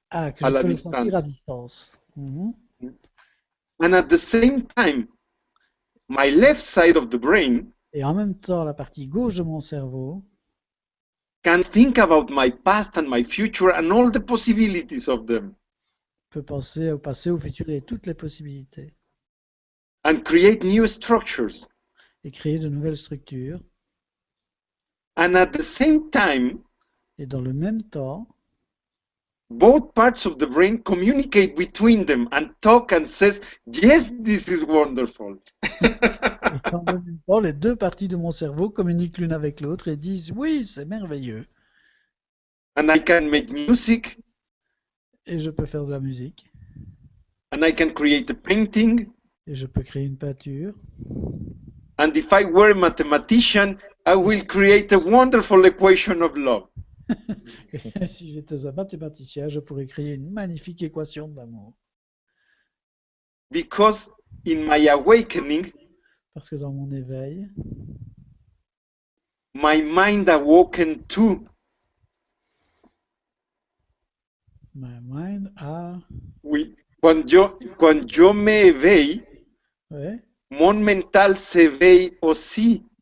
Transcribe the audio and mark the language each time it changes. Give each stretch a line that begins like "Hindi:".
French: que à je la peux le sentir à distance. distance. Mhm.
English: And at the same time, my left side of the brain
French: Et en même temps, la partie gauche de mon cerveau
English: can think about my past and my future and all the possibilities of them
French: peut penser au passé, au futur et toutes les possibilités
English: and create new structures.
French: et créer de nouvelles structures.
English: And at the same time,
French: Et dans le même temps,
English: both parts of the brain communicate between them and talk and says, yes, this is wonderful.
French: et dans le même temps, les deux parties de mon cerveau communiquent l'une avec l'autre et disent oui, c'est merveilleux.
English: And I can make music,
French: Et je peux faire de la musique.
English: and I can create a painting.
French: Et je peux créer une peinture.
English: And if I were a mathematician, I will create a wonderful equation of love.
French: Et si j'étais un mathématicien, je pourrais créer une magnifique équation d'amour.
English: Because in my awakening,
French: Parce que dans mon éveil,
English: my mind awoken too. my mind a...
French: Oui.
Spanish: Cuando yo me
French: éveille, Ouais. mon mental s'éveille aussi.